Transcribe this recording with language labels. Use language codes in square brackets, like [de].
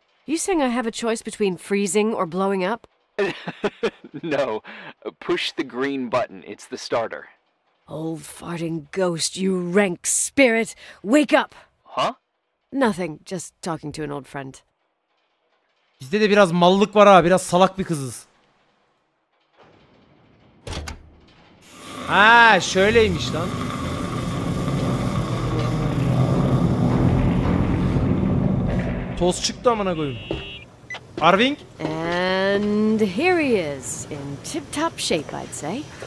[en] You saying I have a choice between freezing or blowing up? No. Push the green button. It's the starter. Old farting ghost, you rank spirit, wake up! Huh? Nothing, just talking to an old friend. [tr] Bizde de biraz mallık var ha. Biraz salak bir kızız. Ha şöyleymiş lan. Toz çıktı amına koyayım. Arving. [en] And here he is, in tip-top shape, I'd say.